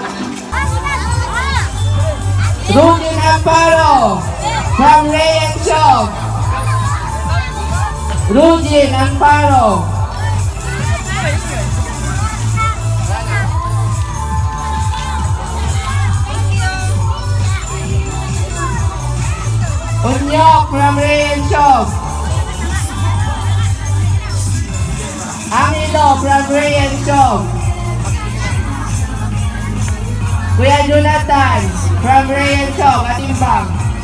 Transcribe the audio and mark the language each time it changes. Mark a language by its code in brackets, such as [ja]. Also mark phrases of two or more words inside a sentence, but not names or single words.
[en] Rudin Amparo from Ray and Shog. Rudin Amparo. Unyok from Ray and Shog. Angelo from Ray and Shog. Kuya Jonathan from Ray and Shog, Atimbang.